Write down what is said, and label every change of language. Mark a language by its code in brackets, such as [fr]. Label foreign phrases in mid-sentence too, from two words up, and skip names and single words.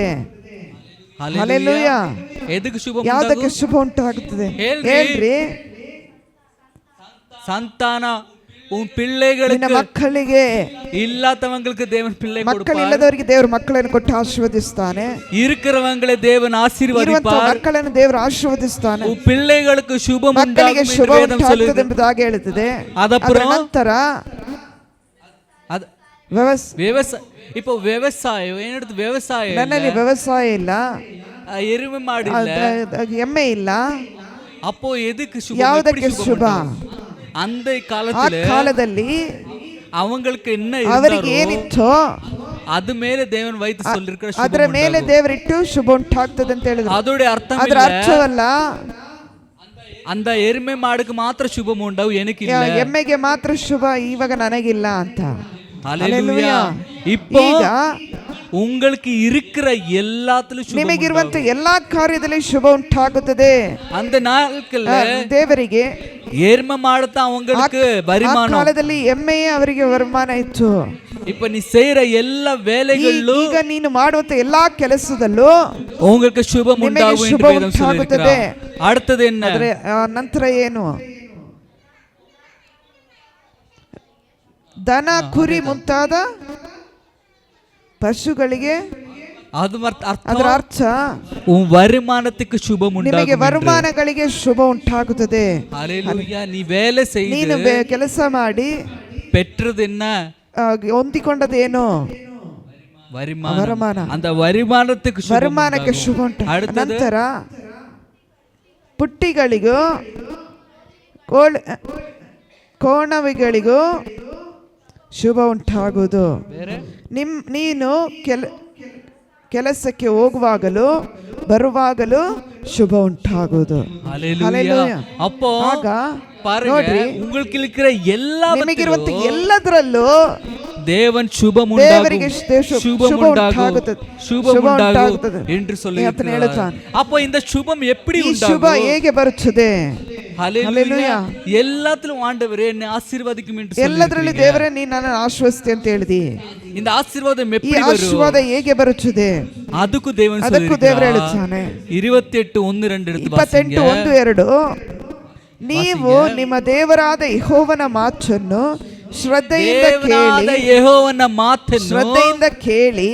[kn] ಹಲ್ಲೇಲೂಯಾ. ಯಾವುದಕ್ಕೆ ಶುಭ ಉಂಟಾಗುತ್ತದೆ ಹೇಳ್ರಿ. [ta] ಸಂತಾನ உன் [kn] ನಿನ್ನ [ta] பிள்ளைகளுக்கு [kn] ಮಕ್ಕಳಿಗೆ, [ta] இல்லாதவங்களுக்கு தேவன் பிள்ளை [kn] ಮಕ್ಕಳು [ta] கொடுப்பார். [kn] ಇಲ್ಲದವರಿಗೆ ದೇವರು ಮಕ್ಕಳನ್ನು ಕೊಟ್ಟು ಆಶೀರ್ವದಿಸ್ತಾನೆ. [ta] இருக்கிறவங்களை தேவன் [kn] ಇರುವಂತಹ [ta] ஆசீர்வதிப்பார். [kn] ಮಕ್ಕಳನ್ನು ದೇವರು ಆಶೀರ್ವದಿಸ್ತಾನೆ. [ta] உன் பிள்ளைகளுக்கு சுபம் [kn] ಮಕ್ಕಳಿಗೆ [ta] உண்டாகும் [kn] ಶುಭ [ta] என்று வேதம் [kn] ಉಂಟಾಗ್ತದೆ [ta] சொல்லுகிறது. [kn] ಎಂಬುದಾಗಿ ಹೇಳುತ್ತದೆ. ಅದರ [ta] ಅದப்புறம் [kn] ನಂತರ [ta] விவசாய இப்போ விவசாயம் என்னது விவசாயம் [kn] ನನ್ನಲ್ಲಿ ವ್ಯವಸಾಯ ಇಲ್ಲ, [ta] எருமை மாடு இல்ல, [kn] ಎಮ್ಮೆ ಇಲ್ಲ, [ta] அப்போ எதுக்கு சுபம்? [kn] ಯಾವುದಕ್ಕೆ [ta] எப்படி [kn] ಶುಭ? [ta] சுபம்? அந்த [kn] ಆ [ta] காலத்துல [kn] ಕಾಲದಲ್ಲಿ [ta] அவங்களுக்கு என்ன [kn] ಅವರಿಗೆ [ta] இருந்தாரோ [kn] ಏನಿತ್ತೋ [ta] அது மேல தேவன் வைத்து சொல்லிருக்கிற [kn] ಅದರ [ta] சுபம் [kn] ಮೇಲೆ [ta] உண்டாகும். [kn] ದೇವರಿಟ್ಟು ಶುಭ ಉಂಟಾಗ್ತದೆ ಅಂತ ಹೇಳಿದ್ರು. [ta] அதோட அர்த்தம் [kn] ಅದರ [ta] இல்ல [kn] ಅರ್ಥವಲ್ಲ [ta] அந்த எருமை மாடுக்கு மாத்திர சுபம் உண்டாகும் எனக்கு இல்ல. [kn] ಎಮ್ಮೆಗೆ ಮಾತ್ರ ಶುಭ, ಇವಾಗ ನನಗಿಲ್ಲ ಅಂತ. [ta] ஹல்லேலூயா. இப்போ உங்களுக்கு இருக்கிற எல்லாத்துலயும் சுபம் [kn] ನಿಮಗಿರುವಂತ ಎಲ್ಲಾ ಕಾರ್ಯದಲ್ಲಿ ಶುಭ ಉಂಟಾಗುತ್ತದೆ. [ta] அந்த நாட்கள்ல [kn] ದೇವರಿಗೆ [ta] எருமை மாடுதான் அவங்களுக்கு [kn] ಆ [ta] வருமானம். [kn] ಕಾಲದಲ್ಲಿ ಎಮ್ಮೆಯೇ ಅವರಿಗೆ ವರಮಾನ ಇತ್ತು. [ta] இப்ப நீ செய்யற எல்லா வேலைகளிலும் [kn] ಈಗ ನೀನು ಮಾಡುವಂತ ಎಲ್ಲಾ ಕೆಲಸದಲ್ಲೂ [ta] உங்களுக்கு சுபம் [kn] ನಿಮಗೆ [ta] உண்டாகும் [kn] ಶುಭ [ta] என்று வேதம் [kn] ಉಂಟಾಗುತ್ತದೆ. [ta] சொல்லியிருக்கிறார். அடுத்தது என்ன? [kn] ಆದ್ರೆ ನಂತರ ಏನು? ದನ ಕುರಿ ಮುಂತಾದ ಪಶುಗಳಿಗೆ [ta] அது [kn] ಅದರ [ta] அர்த்தம் [kn] ಅರ್ಥ [ta] உன் வருமானத்துக்கு சுபம் [kn] ನಿಮಗೆ [ta] உண்டாகும். [kn] ವರಮಾನಗಳಿಗೆ ಶುಭ ಉಂಟಾಗುತ್ತದೆ. [ta] ஹல்லேலூயா. நீ வேலை [kn] ನೀನು [ta] செய்து [kn] ಕೆಲಸ ಮಾಡಿ [ta] பெற்றது என்ன? [kn] ಹೊಂದಿಕೊಂಡದೇನು? [ta] வருமானம். [kn] ವರಮಾನ. [ta] அந்த வருமானத்துக்கு சுபம் [kn] ವರಮಾನಕ್ಕೆ [ta] உண்டாகும். [kn] ಶುಭ ಉಂಟು. [ta] அடுத்தது [kn] ನಂತರ ಪುಟ್ಟಿಗಳಿಗೂ ಕೋಣವಿಗಳಿಗೂ ಶುಭ ಉಂಟಾಗುವುದು. ನೀನು ಕೆಲಸಕ್ಕೆ ಹೋಗುವಾಗಲೂ ಬರುವಾಗಲೂ ಶುಭ ಉಂಟಾಗುವುದು. [ta] ஹல்லேலூயா. அப்போ [kn] ಆಗ [ta] பாருங்க, [kn] ನೋಡ್ರಿ, [ta] உங்களுக்கு இருக்கிற எல்லா [kn] ನಿಮಗಿರುವಂತ ಎಲ್ಲದರಲ್ಲೂ [ta] தேவன் சுபம் [kn] ದೇವರಿಗೆ [ta] உண்டாகும், [kn] ಶುಭ [ta] சுபம் உண்டாகும், [kn] ಉಂಟಾಗುತ್ತದೆ, [ta] சுபம் [kn] ಶುಭ [ta] உண்டாகும் [kn] ಉಂಟಾಗುತ್ತದೆ [ta] என்று சொல்லி [kn] ಆತನು ಹೇಳುತ್ತಾನೆ. [ta] அப்போ இந்த சுபம் எப்படி [kn] ಈ ಶುಭ [ta] உண்டாகும்? [kn] ಹೇಗೆ ಬರುತ್ತದೆ? [ta] ஹல்லேலூயா. எல்லாத்திலும் ஆண்டவரே என்னை ஆசீர்வதிக்கும் என்று [kn] ಎಲ್ಲದರಲ್ಲಿ [ta] சொல்லியிருக்கிறீங்க. [kn] ದೇವರೇ ನೀನು ನನ್ನನ್ನು ಆಶೀರ್ವದಿಸಿ ಅಂತ ಹೇಳಿದಿ. [ta] இந்த ஆசீர்வாதம் [kn] ಈ [ta] எப்படி வரும்? [kn] ಆಶೀರ್ವಾದ ಹೇಗೆ ಬರುತ್ತದೆ? ಅದಕ್ಕೂ ದೇವನು ಅದಕ್ಕೂ ದೇವರು ಹೇಳುತ್ತಾನೆ. [ta] 28:1-2 எடுத்து [kn] 28:1-2 ನೀವು ನಿಮ್ಮ ದೇವರಾದ ಯೆಹೋವನ ಮಾತನ್ನು ಶ್ರದ್ಧೆಯಿಂದ ಕೇಳಿ, ಯೆಹೋವನ ಮಾತನ್ನು ಶ್ರದ್ಧೆಯಿಂದ ಕೇಳಿ,